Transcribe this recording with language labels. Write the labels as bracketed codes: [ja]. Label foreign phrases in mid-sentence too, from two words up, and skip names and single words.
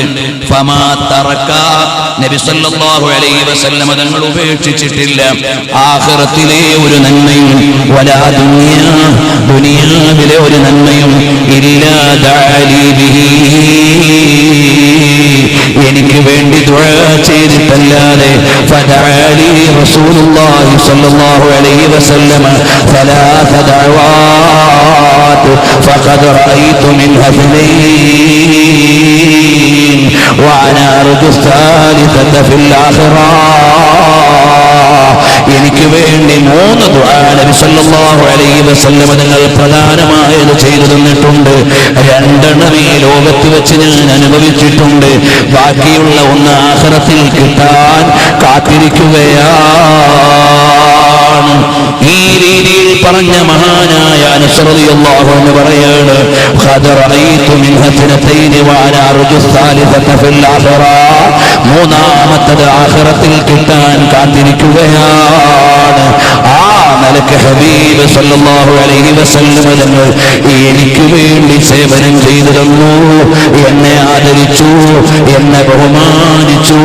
[ar] فما ترك, [ml] നബി [ar] صلى الله عليه وسلم [ml] തങ്ങൾ ഉപേക്ഷിച്ചിട്ടില്ല ആഖിറത്തിലെ ഒരു നന്മയും, വലാ ദുനിയാവിലെ ഒരു നന്മയും [ar] إلا دعا لي به, [ml] എനിക്ക് വേണ്ടി ദുആ ചെയ്തിട്ടല്ലാതെ. [ar] فدعا لي رسول الله صلى الله عليه وسلم ثلاث دعوات فقد رأيت منها 2 وأنا أرجو الثالثة في الآخرة. [ml] എനിക്ക് വേണ്ടി 3 ദുആ നബി [ar] صلى الله عليه وسلم [ml] തങ്ങൾ പ്രധാനമായത് ചെയ്തു തന്നിട്ടുണ്ട്. 2 ഈ ലോകത്ത് വെച്ച് ഞാൻ അനുഭവിച്ചിട്ടുണ്ട്, ബാക്കിയുള്ള 1 ആഖിറത്തിൽ കിട്ടാൻ കാത്തിരിക്കുകയാണ്. ഈ രീതിയിൽ പറഞ്ഞ മഹാനായ അനസ് [ar] رضي الله عنه [ml] പറയാണ്, [ar] قد رأيت منها 2 وأنا أرجو الثالثة في الآخرة. [ml] 3ാമത്തത് ആഖിറത്തിൽ കിട്ടാൻ കാത്തിരിക്കുകയാണ്. ആ നിലക്ക് ഹബീബ് [ar] صلى الله عليه وسلم [ml] തങ്ങൾ എനിക്ക് വേണ്ടി സേവനം ചെയ്തു തന്നു, എന്നെ ആദരിച്ചു, എന്നെ ബഹുമാനിച്ചു.